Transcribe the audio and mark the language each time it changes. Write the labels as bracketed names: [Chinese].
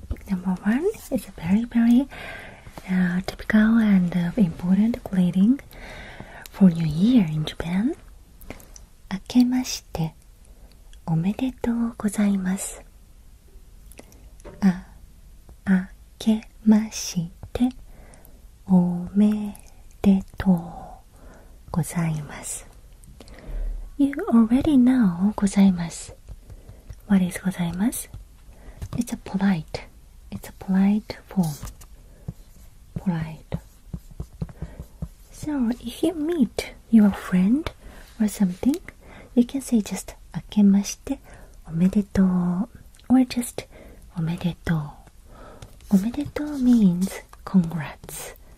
[English] Number 1 is a very typical and important greeting for New Year in Japan. [Japanese] 明けましておめでとうございます。明けましておめでとうございます。 [English] You already know ございます。 What is ございます? It's a polite form. Polite. So if you meet your friend or something, you can say just [Japanese] 明けましておめでとう [English] or just おめでとう。おめでとう means congrats.